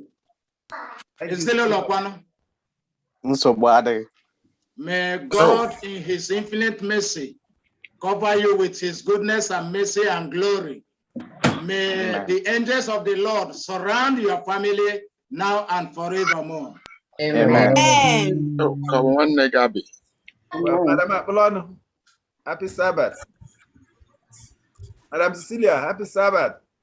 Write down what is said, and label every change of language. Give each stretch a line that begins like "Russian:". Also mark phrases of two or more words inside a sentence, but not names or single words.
English: May God in his infinite mercy cover you with his goodness and mercy and glory. May the angels of the Lord surround your family now and forevermore. Amen. Oh, come on, Negabi. Well, Madam Apollo, happy Sabbath. Madam Cecilia, happy Sabbath.